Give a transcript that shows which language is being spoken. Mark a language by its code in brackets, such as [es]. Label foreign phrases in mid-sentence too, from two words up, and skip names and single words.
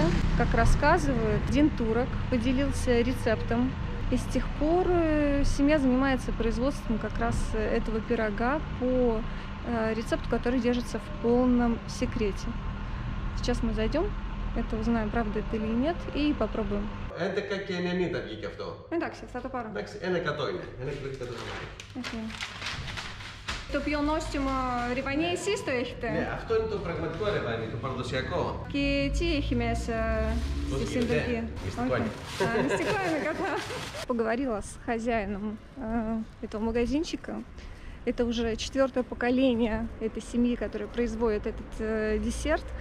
[ru] Как рассказывают, один турок поделился рецептом, и с тех пор семья занимается производством как раз этого пирога по рецепту, который держится в полном секрете. Сейчас мы зайдем, это узнаем, правда это или нет, и попробуем. Это как я не [el] βγήκε αυτό. Εντάξει, θα το πάρω. Εντάξει, 1% είναι. 1 κιλό. Το πιο νόστιμο ρεβανί εσείς το έχετε? Ναι, αυτό είναι το πραγματικό ρεβανί, το παραδοσιακό. Και τι έχει μέσα στη συνταγή? Μυστικό είναι. Мистико είναι κατά. [ru] Поговорила с хозяином этого магазинчика. Это уже 4-е поколение этой семьи, которая производит этот десерт.